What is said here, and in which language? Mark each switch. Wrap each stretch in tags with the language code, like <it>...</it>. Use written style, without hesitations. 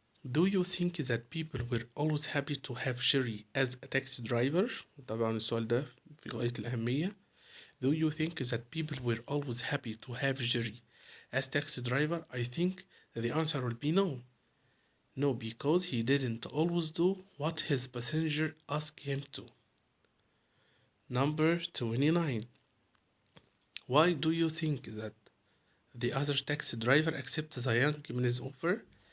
<en>Do you think that people were always happy to have Jerry as a taxi driver?</en> <ar>طبعا السؤال ده في غاية الأهمية.</ar> <en>Do you think that people were always happy to have Jerry as taxi driver? I think the answer will be no. No, because he didn't always do what his passenger asked him to. Number 29. Why do you think that the other taxi driver accepts the young man's offer?</en>